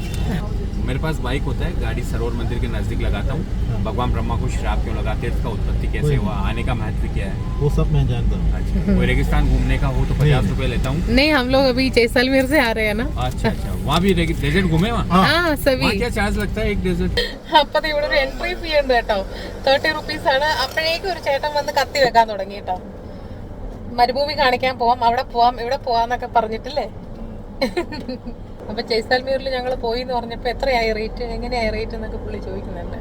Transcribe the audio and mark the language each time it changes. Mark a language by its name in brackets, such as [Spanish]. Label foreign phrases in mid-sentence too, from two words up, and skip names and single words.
[Hindi] मेरे पास बाइक होता है, गाड़ी सरोवर मंदिर के नजदीक लगाता हूँ. भगवान ब्रह्मा को श्राप क्यों लगाते हैं, इसका उत्पत्ति कैसे हुआ, आने का महत्व क्या है, वो सब मैं जानता हूँ. अच्छा, कोई रेगिस्तान घूमने का हो तो 50 रुपए लेता हूँ. नहीं, हम लोग अभी जैसलमेर से आ रहे हैं ना. अच्छा, वहाँ भी डेजर्ट घूमे वहाँ? हाँ, सभी. क्या चार्ज लगता है एक डेजर्ट? [Malayalam] അപ്പൊ ഇവിടെ ഒരു [English] entry fee [Malayalam] ഉണ്ട് കേട്ടോ. 30 rupees ആണ്. അപ്പോഴേക്കും ഒരു ചേട്ടൻ വന്ന് കത്തി വെക്കാൻ തുടങ്ങി കേട്ടോ. മരുഭൂമി കാണിക്കാൻ പോവാം, അവിടെ പോവാം, ഇവിടെ പോവാന്നൊക്കെ പറഞ്ഞിട്ടില്ലേ. അപ്പൊ ജയ്സാൽമീറിൽ ഞങ്ങൾ പോയി എന്ന് പറഞ്ഞപ്പോ എത്രയായി റേറ്റ്, എങ്ങനെയായി റേറ്റ് എന്നൊക്കെ പുള്ളി ചോദിക്കുന്നുണ്ട്.